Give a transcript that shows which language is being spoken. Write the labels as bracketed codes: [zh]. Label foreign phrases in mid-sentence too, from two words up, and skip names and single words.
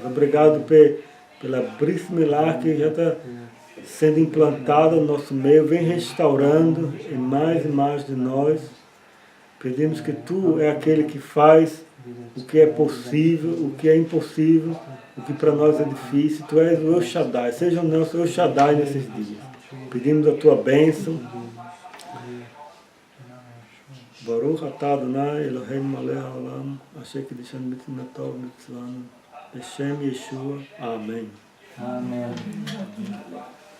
[pt] Obrigado pela [he] ברית מילה [pt] que já está sendo implantada no nosso meio, vem restaurando em mais e mais de nós. Pedimos que tu é aquele que faz o que é possível, o que é impossível, o que para nós é difícil. Tu és o El Shaddai, seja o nosso El Shaddai nesses dias. Pedimos a tua bênção. [he] ברוך אתה אדוני אלוהינו מלך העולם, אשר קידשנו במצוותיו וציוונו, בשם ישוע. [pt] Amém. Amém.